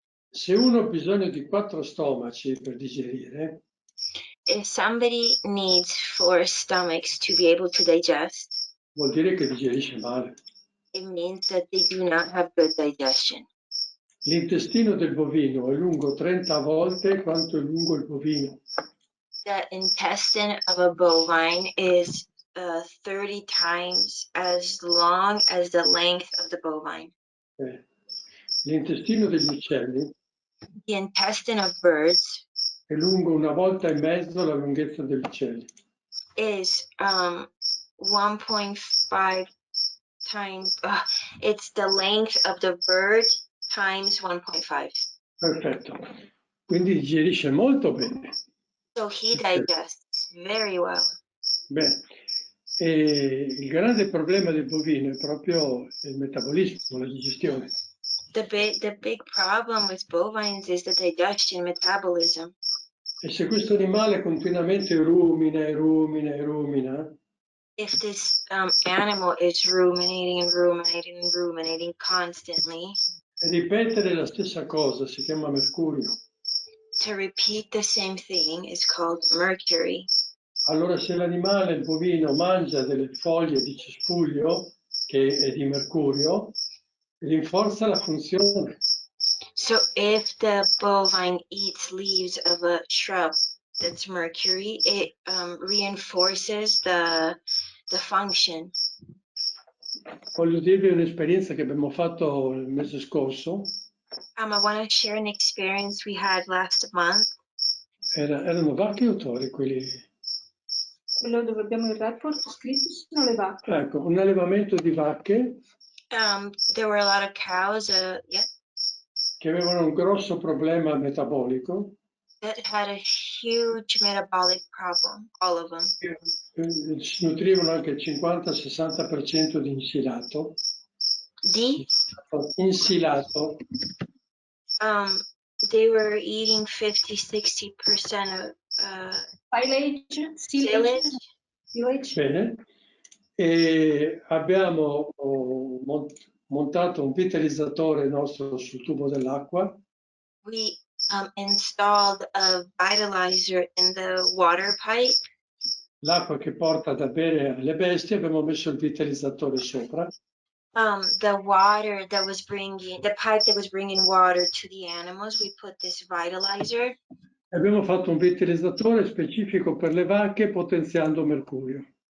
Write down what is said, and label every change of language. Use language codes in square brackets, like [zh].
[it] Se uno ha bisogno di 4 stomaci per digerire, [en] if somebody needs 4 stomachs to be able to digest, [it] vuol dire che digerisce male. [en] it means that they do not have good digestion. [it] L'intestino del bovino è lungo 30 volte quanto è lungo il bovino. [en] The intestine of a bovine is 30 times as long as the length of the bovine. [it] L'intestino degli uccelli [en] The intestine of birds [it] è lungo 1,5 volte la lunghezza degli uccelli. [en] is 1.5 times, it's the length of the bird times 1.5. [it] Perfetto. Quindi digerisce molto bene. [en] So he digests very well. [it] Bene. E il grande problema del bovino è proprio il metabolismo, la digestione. [en] The big problem with bovines is the digestion metabolism. [it] E se questo animale continuamente rumina e rumina e rumina, [en] If this animal is ruminating and ruminating and ruminating constantly, [it] ripetere la stessa cosa si chiama mercurio. [en] to repeat the same thing is called mercury. [it] Allora se l'animale, il bovino, mangia delle foglie di cespuglio, che è di mercurio, rinforza la funzione. [en] So if the bovine eats leaves of a shrub that's mercury, it reinforces the function. [it] Voglio dirvi un'esperienza che abbiamo fatto il mese scorso. [en] I want to share an experience we had last month. [it] Erano vacche o tori quelli? Quello dove abbiamo il report scritto sono le vacche. Ecco, un allevamento di vacche [en] There were a lot of cows, yeah, [it] che avevano un grosso problema metabolico. [en] that had a huge metabolic problem, all of them. [it] Si nutrivano anche il 50-60% di insilato. Di? Insilato. [en] They were eating 50-60% of silage. [it] Bene. E abbiamo montato un vitalizzatore nostro sul tubo dell'acqua. [en] We installed a vitalizer in the water pipe. [it] L'acqua che porta da bere alle bestie, abbiamo messo il vitalizzatore sopra. [en] The pipe that was bringing water to the animals, we put this vitalizer. [it] Abbiamo fatto un vitalizzatore specifico per le vacche potenziando mercurio.